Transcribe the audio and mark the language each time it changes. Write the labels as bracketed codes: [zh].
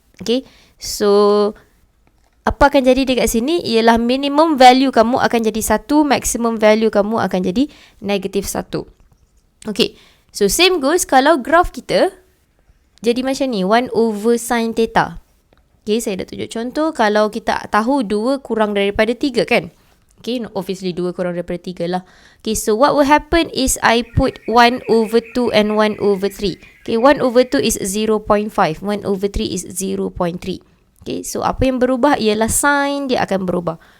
[ms] Okay, so apa akan jadi dekat sini ialah minimum value kamu akan jadi 1, maximum value kamu akan jadi -1. [en] Okay, so same goes [ms] kalau graf kita jadi macam ni, [en] 1 over sin theta. [ms] Okay, saya dah tunjuk contoh. Kalau kita tahu 2 kurang daripada 3 kan? Okay, obviously 2 kurang daripada 3 lah. [en] Okay, so what will happen is I put 1 over 2 and 1 over 3. Okay, 1 over 2 is 0.5. 1 over 3 is 0.3. [ms] Okay, so apa yang berubah ialah sin dia akan berubah.